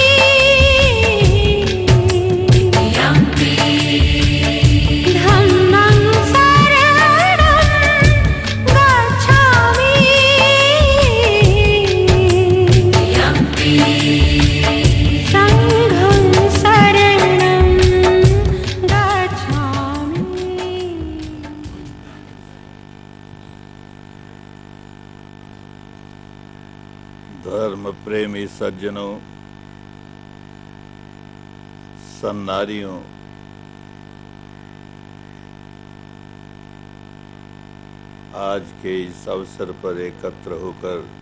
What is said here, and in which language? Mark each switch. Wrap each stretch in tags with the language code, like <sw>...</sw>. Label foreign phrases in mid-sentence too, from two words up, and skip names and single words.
<pi>द्वितीयम्पि धम्मं शरणं गच्छामि। द्वितीयम्पि संघं शरणं गच्छामि।</pi> <hi>धर्म प्रेमी सज्जनों, सन्नारियों, आज के इस अवसर पर एकत्र होकर</hi>